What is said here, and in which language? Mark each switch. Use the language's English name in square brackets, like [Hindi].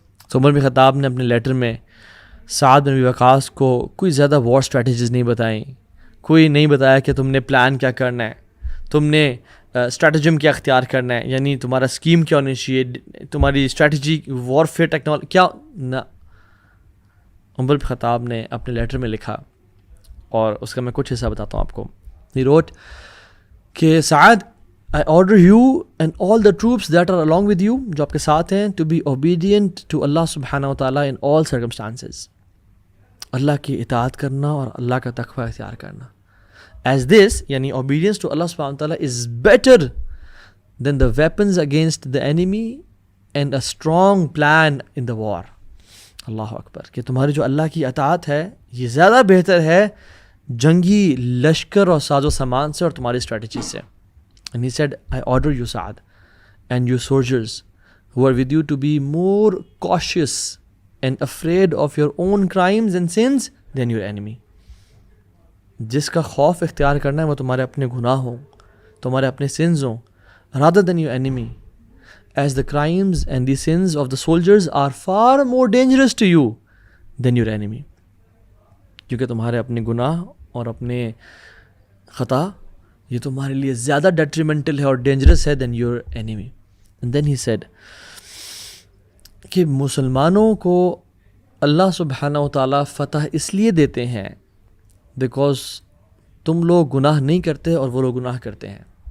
[Urdu] تو عمر بن خطاب نے اپنے لیٹر میں سعد بن ابی وقاص کو کوئی زیادہ وار اسٹریٹجیز نہیں بتائیں، کوئی نہیں بتایا کہ تم نے پلان کیا کرنا ہے، تم نے اسٹریٹجم کیا اختیار کرنا ہے، یعنی تمہارا اسکیم کیا ہونی چاہیے، تمہاری اسٹریٹجی، وارفیئر ٹیکنالوجی کیا نہ۔ عمر بن خطاب نے اپنے لیٹر میں لکھا، اور اس کا میں کچھ حصہ بتاتا ہوں آپ کو۔ [English] He wrote [Urdu] کہ سعد [English] I order you and all the troops that are along with you, [Urdu] جو آپ کے ساتھ ہیں, [English] to be obedient to Allah subhanahu wa ta'ala in all circumstances. [Urdu] اللہ کی اطاعت کرنا اور اللہ کا تقوی اختیار کرنا. [English] As this, یعنی obedience to Allah subhanahu wa ta'ala is better than the weapons against the enemy and a strong plan in the war. [Urdu] اللہ اکبر, کہ تمہاری جو اللہ کی اطاعت ہے یہ زیادہ بہتر ہے جنگی لشکر اور ساز و سامان سے اور تمہاری اسٹریٹجی سے. [English] And he said, I order you, Sa'ad, and you soldiers who are with you to be more cautious and afraid of your own crimes and sins than your enemy. [Urdu] جس کا خوف اختیار کرنا ہے وہ تمہارے اپنے گناہ ہوں, تمہارے اپنے sins ہوں, [English] rather than your enemy, as the crimes and the sins of the soldiers are far more dangerous to you than your enemy. [Urdu] کیونکہ تمہارے اپنے گناہ اور اپنے خطا یہ تمہارے لیے زیادہ ڈیٹریمنٹل ہے اور ڈینجرس ہے [English] Then your enemy. And then he said [Urdu] کہ مسلمانوں کو اللہ سبحانہ و تعالیٰ فتح اس لیے دیتے ہیں بیکاز تم لوگ گناہ نہیں کرتے اور وہ لوگ گناہ کرتے ہیں.